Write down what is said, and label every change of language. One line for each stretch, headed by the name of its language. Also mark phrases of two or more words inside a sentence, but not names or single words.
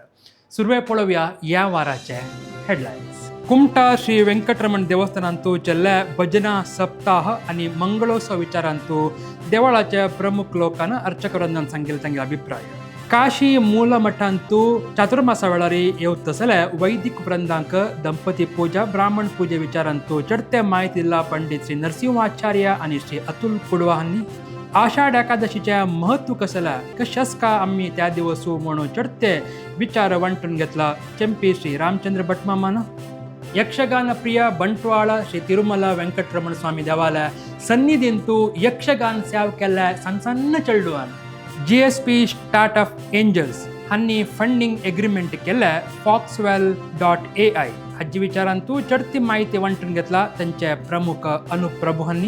Konkani: सुरवे पळोवया या वाराचे हेडलाईन्स. कुमटा श्री वेंकटरमण देवस्थानांतू चल्ल्या भजना सप्ताह आणि मंगळोत्सव विचारांतू देवळाच्या प्रमुख लोकांना अर्चकवृंदान सांगेल तांगे अभिप्राय. काशी मूल मठांतू चातुर्मासा वेळारी येवतसल्या वैदिक वृंदांक ದಂಪತಿ पूजा ब्राह्मण पूजे विचारांतू चढते माहिती दिला पंडित श्री नरसिंहाचार्य आणि श्री अतुल कुडवा हांनी. आषाढ एकादशीच्या महत्व कसला कशास का आम्ही त्या दिवसू म्हणून चढते विचार वांटून घेतला चंपी श्री रामचंद्र भटमामानं. यक्षगान प्रिय बंटवाळ श्री तिरुमला वेंकटरमण स्वामी देवालय सन्निधींतू यक्षगान सेव केल्या सन्न चळडुवान. GSP स्टार्टअप एंजल्स हांनी
English: funding agreement
Konkani: केल्या foxwell.ai हाजी विचारांतू चढती माहिती वांटून घेतला त्यांचे प्रमुख अनुप प्रभू हांनी.